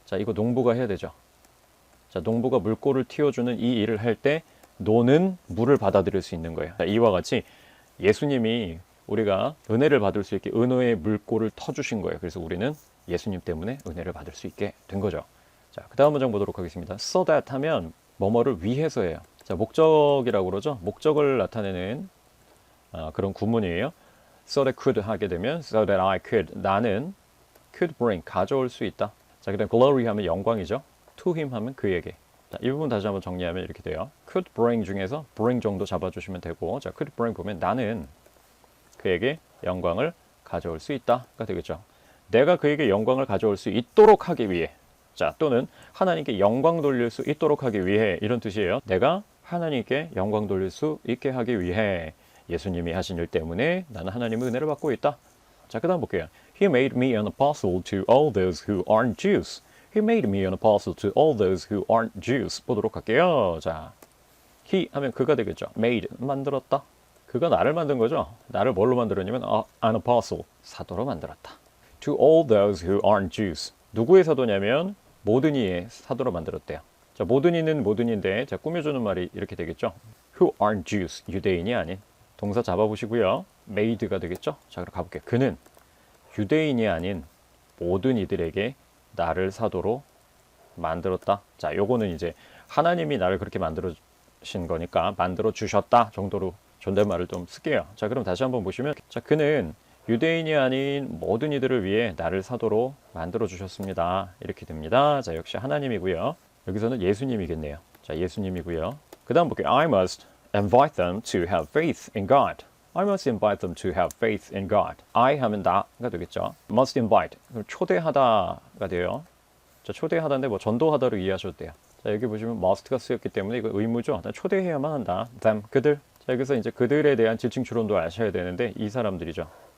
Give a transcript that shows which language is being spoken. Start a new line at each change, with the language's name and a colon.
Korean: 자, 이거 농부가 해야 되죠. 자, 농부가 물골을 틔워주는 이 일을 할 때 논은 물을 받아들일 수 있는 거예요. 자, 이와 같이 예수님이 우리가 은혜를 받을 수 있게 은혜의 물골을 터주신 거예요. 그래서 우리는 예수님 때문에 은혜를 받을 수 있게 된 거죠. 자, 그 다음 문장 보도록 하겠습니다. So that 하면 뭐뭐를 위해서예요. 자, 목적이라고 그러죠. 목적을 나타내는 그런 구문이에요.
English: So that could
Korean: 하게 되면
English: so that I could,
Korean: 나는
English: could bring,
Korean: 가져올 수 있다. 자, 그 다음 glory 하면 영광이죠. to him 하면 그에게. 자, 이 부분 다시 한번 정리하면 이렇게 돼요. could bring 중에서 bring 정도 잡아주시면 되고, 자, could bring 보면 나는 그에게 영광을 가져올 수 있다가 되겠죠. 내가 그에게 영광을 가져올 수 있도록 하기 위해, 자, 또는 하나님께 영광 돌릴 수 있도록 하기 위해, 이런 뜻이에요. 내가 하나님께 영광 돌릴 수 있게 하기 위해 예수님이 하신 일 때문에 나는 하나님의 은혜를 받고 있다. 자, 그 다음 볼게요.
English: He made me an apostle to all those who aren't Jews. He made me an apostle to all those who aren't Jews.
Korean: 보도록 할게요. 자, he 하면 그가 되겠죠. made, 만들었다. 그가 나를 만든 거죠. 나를 뭘로 만들었냐면 an apostle, 사도로 만들었다.
English: To all those who aren't Jews.
Korean: 누구의 사도냐면 모든 이의 사도로 만들었대요. 자, 모든 이는 모든 인데, 자, 꾸며주는 말이 이렇게 되겠죠.
English: Who aren't Jews,
Korean: 유대인이 아닌. 동사 잡아보시고요. made가 되겠죠. 자, 그럼 가볼게요. 그는 유대인이 아닌 모든 이들에게 나를 사도로 만들었다. 자, 요거는 이제 하나님이 나를 그렇게 만들어주신 거니까 만들어 주셨다 정도로 존댓말을 좀 쓸게요. 자, 그럼 다시 한번 보시면, 자, 그는 유대인이 아닌 모든 이들을 위해 나를 사도로 만들어 주셨습니다. 이렇게 됩니다. 자, 역시 하나님이고요. 여기서는 예수님이겠네요. 자, 예수님이고요. 그 다음 볼게요.
English: I must invite them to have faith in God. I must invite them to have faith in God.
Korean: I 하면 나가 되겠죠. must invite, 그럼 초대하다가 돼요. 자, 초대하다인데 뭐 전도하다로 이해하셔도 돼요. 자, 여기 보시면 must가 쓰였기 때문에 이거 의무죠. 초대해야만 한다. them, 그들. 자, 여기서 이제 그들에 대한 지칭 추론도 아셔야 되는데 이 사람들이죠.